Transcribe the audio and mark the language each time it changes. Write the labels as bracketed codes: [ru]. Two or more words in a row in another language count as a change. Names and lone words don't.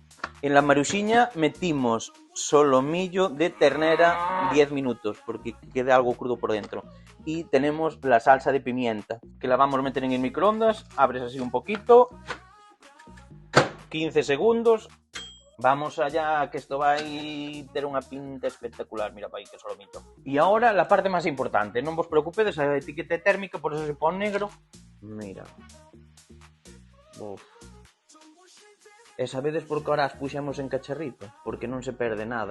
[es] En la maruxiña metimos solomillo de ternera 10 minutos porque queda algo crudo por dentro. Y tenemos la salsa de pimienta que la vamos a meter en el microondas. Abres así un poquito, 15 segundos. Vamos allá, que esto va a [gl] ter unha pinta espectacular. Mira para aí que solomito. E agora la parte máis importante. Non vos preocupedes, a etiqueta térmica, por eso se pon negro. Mira. Uf. E sabedes por que ahora as puxemos en cacharrito? Porque non se perde nada.